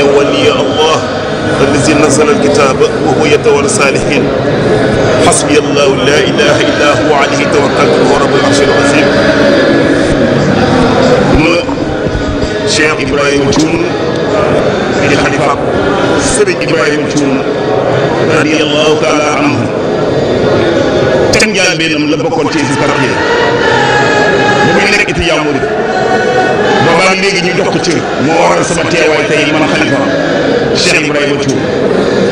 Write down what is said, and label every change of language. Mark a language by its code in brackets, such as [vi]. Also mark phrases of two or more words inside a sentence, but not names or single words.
[ar] ولي الله الذي نزل الكتاب وهو يتولى الصالحين حسبي الله لا إله إلا هو عليه توكلت وهو رب العرش العظيم [wo] Cheikh Ibrahima Thioune di xalifa Sëriñ Ibrahima Thioune [ar] رضي الله تعالى عنه [wo] te njëlbéenam la bokkoon ci Hizbut Tarqiyyah bu muy nekk ci yaa murid boobaa léegi ñu jox ko cër moo waral sama teewaay tey man xalifa Cheikh Ibrahima Thioune